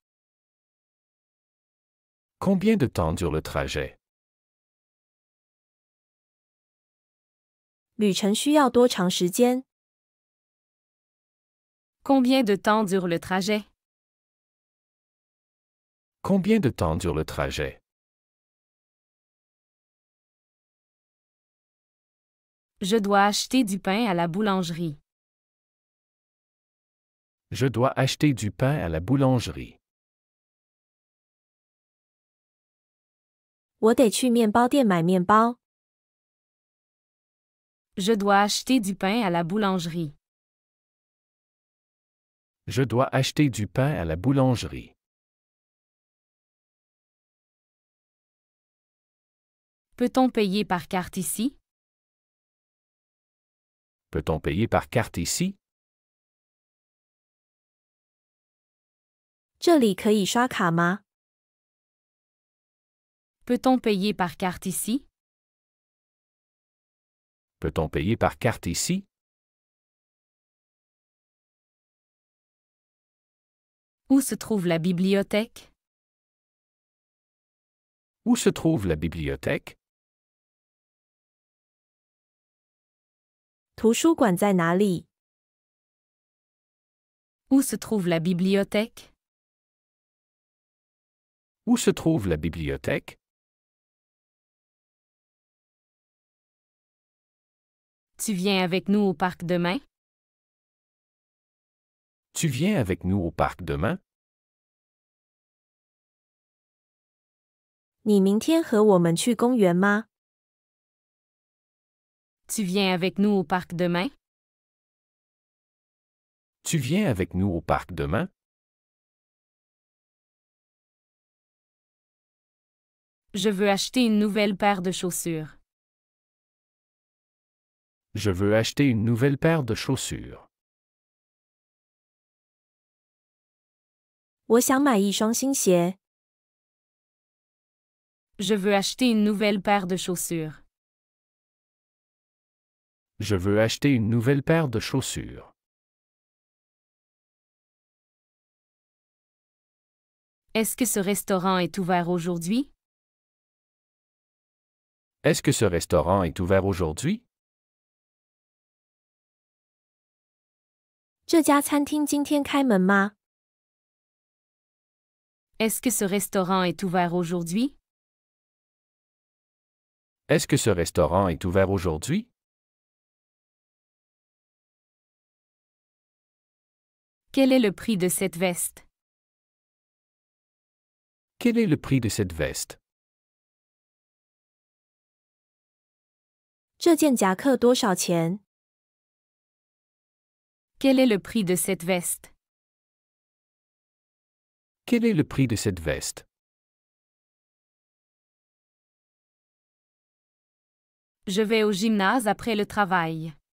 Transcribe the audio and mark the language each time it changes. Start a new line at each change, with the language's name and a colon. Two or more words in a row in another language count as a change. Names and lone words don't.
French: Combien de temps dure le trajet?
Chinese: 旅程需要多长时间？
French: Combien de temps dure le trajet? Combien de temps dure le trajet? Je dois acheter du pain à la boulangerie. Je dois acheter du pain à la boulangerie.
Chinese: 我得去面包店买面包。
French: Je dois acheter du pain à la boulangerie. Je dois acheter du pain à la boulangerie. Peut-on payer par carte ici? Peut-on payer par carte ici?
Chinese: 这里可以刷卡吗？
French: Peut-on payer par carte ici? Peut-on payer par carte ici? Où se trouve la bibliothèque? Où se trouve la bibliothèque?
Chinese: 图书馆在哪里？
French: Où se trouve la bibliothèque? Où se trouve la bibliothèque? Tu viens avec nous au parc demain? Tu viens avec nous au parc demain?
Chinese: 你明天和我们去公园吗？
French: Tu viens avec nous au parc demain? Tu viens avec nous au parc demain? Je veux acheter une nouvelle paire de chaussures. Je veux acheter une nouvelle paire de chaussures.
Chinese: 我想买一双新鞋。
French: Je veux acheter une nouvelle paire de chaussures. Je veux acheter une nouvelle paire de chaussures. Est-ce que ce restaurant est ouvert aujourd'hui? Est-ce que ce restaurant est ouvert aujourd'hui?
Chinese: 这家餐厅今天开门吗？
French: Est-ce que ce restaurant est ouvert aujourd'hui? Est-ce que ce restaurant est ouvert aujourd'hui? Quel est le prix de cette veste? Quel est le prix de cette veste?
Chinese: 这件夹克多少钱？
French: Quel est le prix de cette veste? Quel est le prix de cette veste? Je vais au gymnase après le travail.